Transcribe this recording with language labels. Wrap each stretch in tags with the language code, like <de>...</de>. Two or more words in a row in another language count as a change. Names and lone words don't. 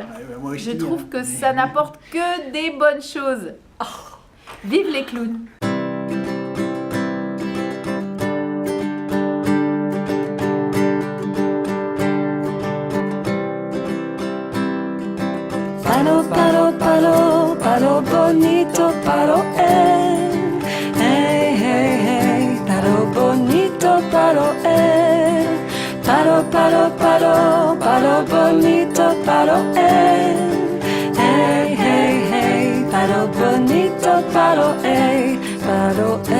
<fr>Moi aussi, Je trouve que ça n'apporte que des bonnes choses. Oh, vive les clowns!</fr> <es>Palo, palo, palo, palo bonito, palo, hey, hey, hey, palo bonito, palo, palo, palo, palo, palo bonito, palo, hey, hey, hey, palo bonito, palo, palo,</es>